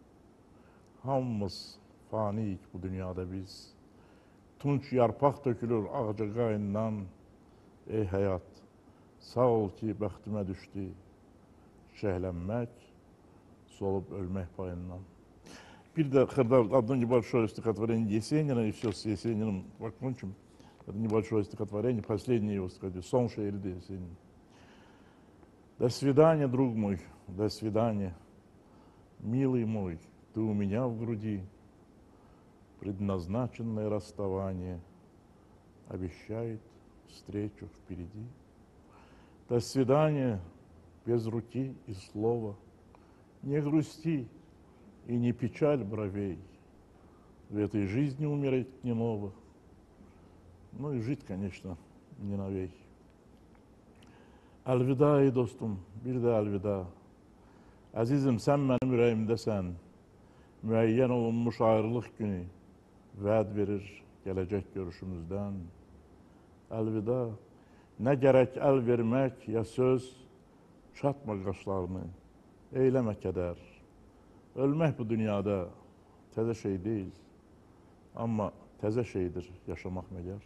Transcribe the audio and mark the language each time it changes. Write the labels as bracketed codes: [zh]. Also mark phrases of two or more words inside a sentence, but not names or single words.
[az] Hamımız faniyik bu dünyada biz. Tunç yarpaq tökülür ağcaqayından. Ey həyat, sağ ol ki bəxtimə düşdü. Çiçəklənmək, solub ölmək payından. Bir de [ru] одно небольшое стихотворение Есенина, и все с Есениным покончим. Это небольшое стихотворение, последнее его стихотворение, «Сон шериды Есенина». До свидания, друг мой, до свидания. Милый мой, ты у меня в груди. Предназначенное расставание обещает встречу впереди. До свидания, без руки и слова. Не грусти и не печаль бровей. В этой жизни умереть не ново. Ну и жить, конечно, не новей. [az] Elvida ey dostum, bir de elvida. Azizim [tr] sen benim [az] yüreğimdesən. Müəyyən olunmuş ayrılıq günü vəd verir gələcək görüşümüzdən. Elvida, nə gərək əl vermək ya söz, çatma qaşlarını, eyləmə kədər. Ölmək bu dünyada təzə şey deyil, amma təzə şeydir yaşamaq məgər.